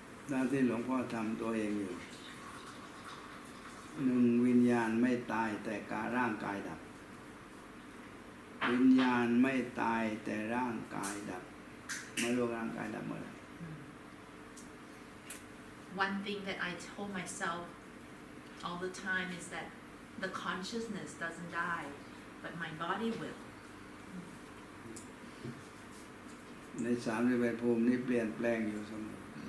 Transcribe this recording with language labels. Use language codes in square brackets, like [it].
[th] ด้านที่หลวงพ่อทำตัวเองอยู่หนึ่งวิญญาณไม่ตายแต่ร่างกายดับวิญญาณไม่ตายแต่ร่างกายดับไม่รู้ร่างกายดับเมื่อไหร่ [en] One thing that I told myself all the time is that the consciousness doesn't die, but my body will. [th] ใน31ภูมินี้เปลี่ยนแปลงอยู่เสมอ